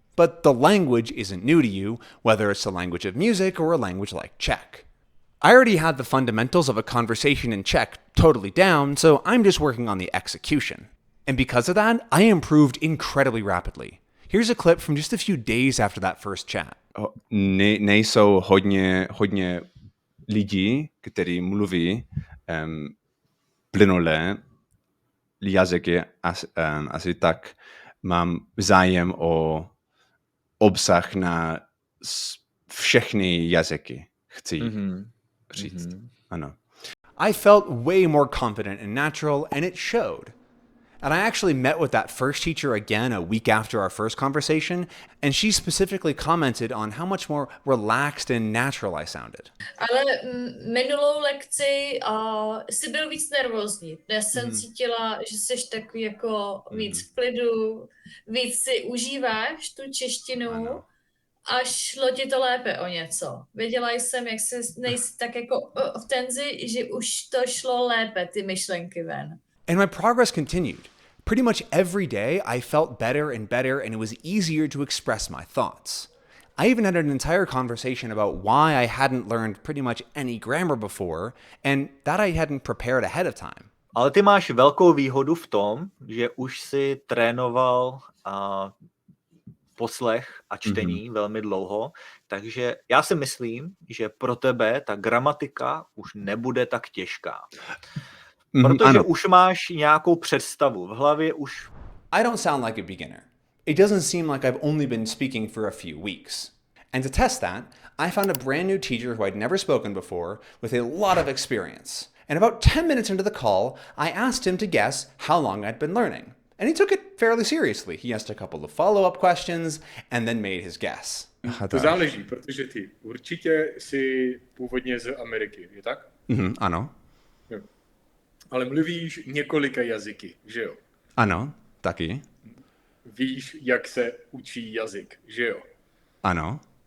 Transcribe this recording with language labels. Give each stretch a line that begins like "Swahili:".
English: But the language isn't new to you, whether it's a language of music or a language like Czech. I already had the fundamentals of a conversation in Czech totally down, so I'm just working on the execution. And because of that, I improved incredibly rapidly. Here's a clip from just a few days after that first chat.
Czech: Nejsou hodně lidí, kteří mluví plynule jazyky, asi tak mám zájem o obsah na všechny jazyky, chci říct. Ano.
English: I felt way more confident and natural, and it showed. And I actually met with that first teacher again a week after our first conversation, and she specifically commented on how much more relaxed and natural I sounded.
Czech: Ale minulou lekci jsi byl víc nervózní. Já jsem cítila, že jsi takový jako víc v klidu, víc si užíváš tu češtinu a šlo ti to lépe o něco. Věděla jsem, jak nejsi tak jako v tenzi, že už to šlo lépe, ty myšlenky ven.
English: And my progress continued. Pretty much every day, I felt better and it was easier to express my thoughts. I even had an entire conversation about why I hadn't learned pretty much any grammar before, and that I hadn't prepared ahead of time.
Czech: Ale ty máš velkou výhodu v tom, že už si trénoval poslech a čtení velmi dlouho, takže já si myslím, že pro tebe ta gramatika už nebude tak těžká. Protože už máš nějakou představu v hlavě, už...
English: I don't sound like a beginner. It doesn't seem like I've only been speaking for a few weeks. And to test that, I found a brand new teacher who I'd never spoken before with a lot of experience. And about 10 minutes into the call, I asked him to guess how long I'd been learning. And he took it fairly seriously. He asked a couple of follow-up questions and then made his guess.
Czech: To záleží, protože ty určitě jsi původně z Ameriky, je tak? Ano. Jo. Ale mluvíš několika jazyky, že jo? Ano, taky. Víš, jak se učí jazyk, že jo? Ano.